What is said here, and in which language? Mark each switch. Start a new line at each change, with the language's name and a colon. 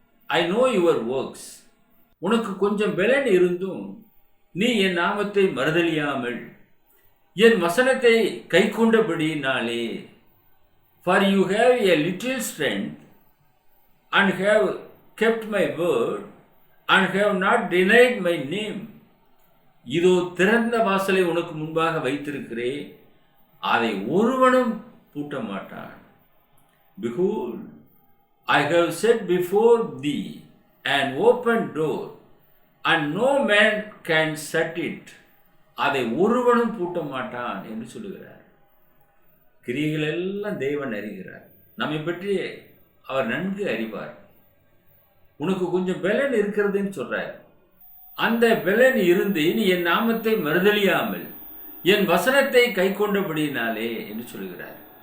English: I know your works.
Tamil: உனக்கு கொஞ்சம் பலன் இருந்தும் நீ என் நாமத்தை மறுதலியாமல் என் வசனத்தை கை கொண்டபடினாலே,
English: For you have a little strength and have kept my word and have not denied my name.
Tamil: இதோ திறந்த வாசலை உனக்கு முன்பாக வைத்திருக்கிறேன், அதை ஒருவனும் பூட்ட மாட்டான்.
English: Behold, I have set before thee an open door, and no man can shut it.
Tamil: அதை ஒருவனும் பூட்ட மாட்டான் என்று சொல்லுகிறார். கிரியைகள் எல்லாம் தேவன் அறிகிறார். நம்மை பற்றி அவர் நன்கு அறிவார். உனக்கு கொஞ்சம் பலன் இருக்கிறதுன்னு சொல்றார். அந்த பலன் இருந்து நீ என் நாமத்தை மறுதலியாமல் என் வசனத்தை கை கொண்டபடினாலே என்று சொல்லுகிறார்.